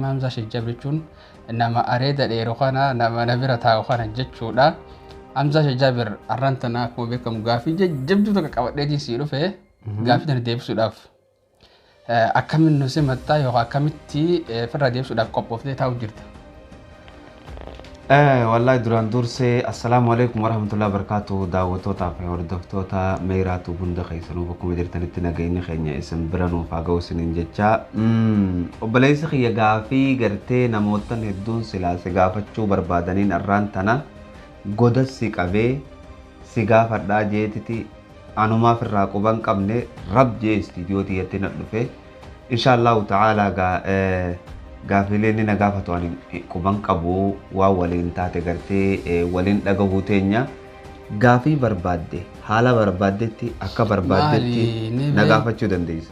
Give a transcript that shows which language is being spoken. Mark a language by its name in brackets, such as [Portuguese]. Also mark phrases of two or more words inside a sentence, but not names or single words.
[Oromo] Hamzaa Sheekh Jaabir jechuun nama areeda dheeroo kana nama bira taa'u kana jechuudha. Hamzaa Sheekh Jaabir arraan tanaa akkuma beekamu gaafii jajjabduu tokko qabadheetiin sii dhufe gaafii tana deebisuudhaaf akkamiin nu simattaa yookaan akkamitti firraa deebisuudhaaf qophooftee taa'u jirta. Wallahi duraan dursee [Arabic] السلام عليكم ورحمة الله وبركاته [Oromo] daawwattootaa fi hordoftoota Meeraa Tuub hunda keessanuu bakkuma jirtanitti nageenyi keenya isin bira nuuf haa ga'u isiniin jecha obboleessi kiyya gaafii gartee namootan hedduun silaa si gaafachuu barbaadaniin arraan tana goda si qabee si gaafadhaa jeetiti anumaaf irraa quban qabne rab jee istiidiyootii yetti na dhufe [Arabic] إن شاء الله تعالى [Oromo] gaafiilee inni na gaafatu ani quban qabu waa waliin taate gartee waliin dhagahuu teenya gaafii barbaadde haala barbaaddetti akka barbaaddetti na gaafachuu dandeessa.